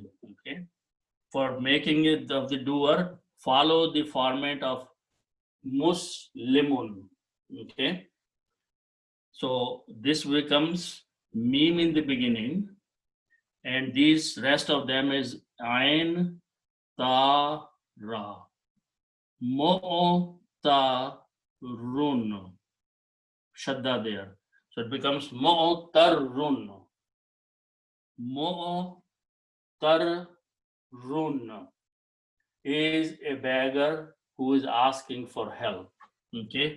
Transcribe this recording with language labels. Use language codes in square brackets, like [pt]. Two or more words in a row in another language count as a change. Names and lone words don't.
[en] Okay, for making it of the doer, follow the format of Muslimun. Okay, so this becomes meme in the beginning, and these rest of them is ain, ta, ra. Mo, ta, run. Shadda there. So it becomes mo, tar, run. Mo, tar, run is a beggar who is asking for help. Okay.